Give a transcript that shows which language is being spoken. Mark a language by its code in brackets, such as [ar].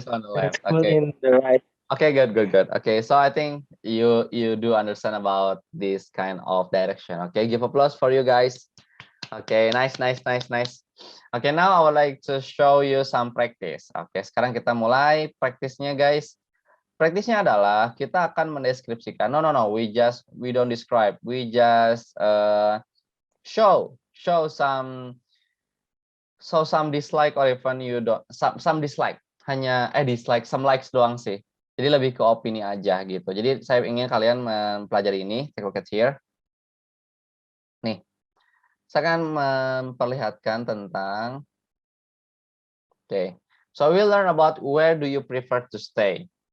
[en] is on the and left, school okay? in the right. Okay, good, good, good. Okay, so I think you do understand about this kind of direction. Okay, give applause for you guys. Okay, nice, nice, nice, nice. Okay, now I would like to show you some practice. [id] Oke, sekarang kita mulai praktisnya, guys. Praktisnya adalah kita akan mendeskripsikan. [en] No, we don't describe. We just show some dislike, or even you don't some dislike. [id] Hanya dislike, [en] some likes [id] doang sih. Jadi lebih ke opini aja gitu. Jadi saya ingin kalian mempelajari ini. [en] Take a look at here. [id] Nih, saya akan memperlihatkan tentang [en] so we'll learn about where do you prefer to stay.